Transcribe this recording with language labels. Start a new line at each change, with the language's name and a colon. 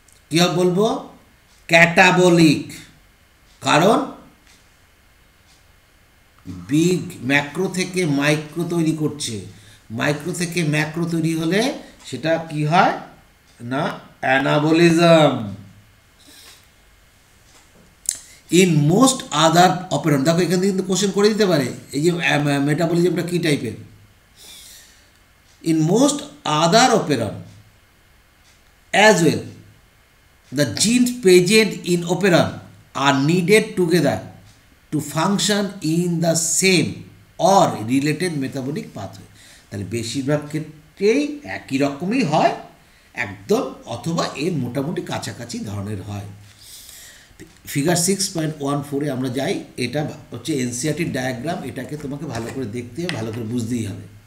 Bangla: কী বলবো? ক্যাটাবলিক, কারণ big macro থেকে মাইক্রো তৈরি করছে, মাইক্রো থেকে ম্যাক্রো তৈরি হলে সেটা কি হয় না anabolism.
English: in most other operons,
Bangla: দেখো এখান থেকে কিন্তু কোশ্চেন করে দিতে পারে, এই যে মেটাবলিজমটা কী টাইপের।
English: In most other operons as well the genes present in operon are needed together to function in the same or related metabolic pathway.
Bangla: তাহলে বেশিরভাগ ক্ষেত্রেই একই রকমই হয় একদম, অথবা এর মোটামুটি কাছাকাছি ধরনের হয়। ফিগার 6.14-এ আমরা যাই। এটা হচ্ছে এনসিইআরটির ডায়াগ্রাম, এটাকে তোমাকে ভালো করে দেখতে হবে, ভালো করে বুঝতেই হবে।